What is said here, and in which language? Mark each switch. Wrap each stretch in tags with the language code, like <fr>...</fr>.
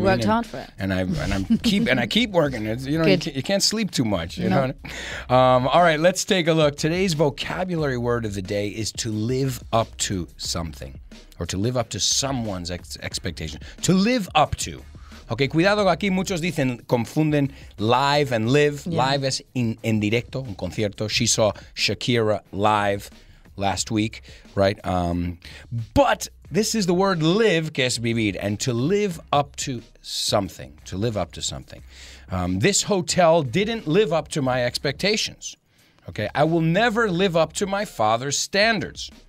<en>mean? worked hard for it. And I keep working. It's, you can't sleep too much. You know. All right, let's take a look. Today's vocabulary word of the day is to live up to something, or to live up to someone's expectation. To live up to.</en> <es>Ok, cuidado, aquí muchos confunden live and live.</es> <en>Yeah.</en> <es>Live es en directo, un concierto.</es> <en>She saw Shakira live last week, right? But this is the word live, que es vivir, and to live up to something, this hotel didn't live up to my expectations. Okay, I will never live up to my father's standards.</en>